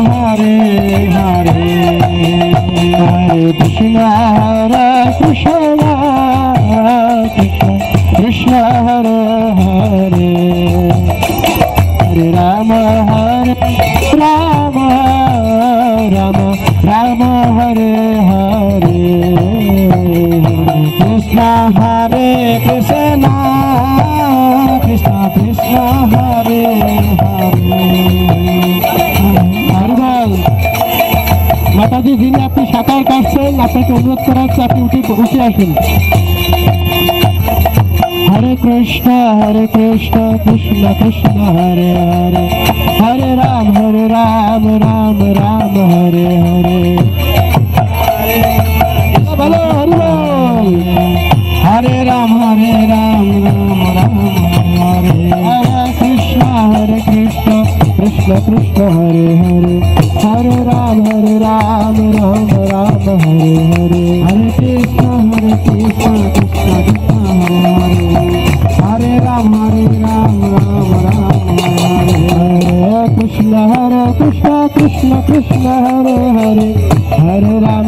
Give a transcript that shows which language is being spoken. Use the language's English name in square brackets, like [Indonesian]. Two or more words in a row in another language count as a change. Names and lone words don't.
[Sanskrit] हरे हरे हरे कृष्ण कृष्ण कृष्ण हरे हरे हरे राम राम राम राम हरे हरे कृष्ण हरे कृष्ण कृष्ण कृष्ण हरे हरे [Bangla] মাতাজি যিনি আপনি সাঁতার কাটছেন আপনাকে অনুরোধ করা হচ্ছে আপনি উঠে আসুন [Sanskrit] হরে কৃষ্ণ কৃষ্ণ কৃষ্ণ হরে হরে হরে রাম রাম রাম হরে হরে [Bangla] বলো হরি বল [Sanskrit] হরে রাম রাম রাম হরে হরে কৃষ্ণ কৃষ্ণ কৃষ্ণ হরে হরে हरे राम राम राम हरे हरे हरे कृष्ण कृष्ण कृष्ण हरे हरे राम राम राम हरे हरे कृष्ण कृष्ण कृष्ण हरे हरे हरे राम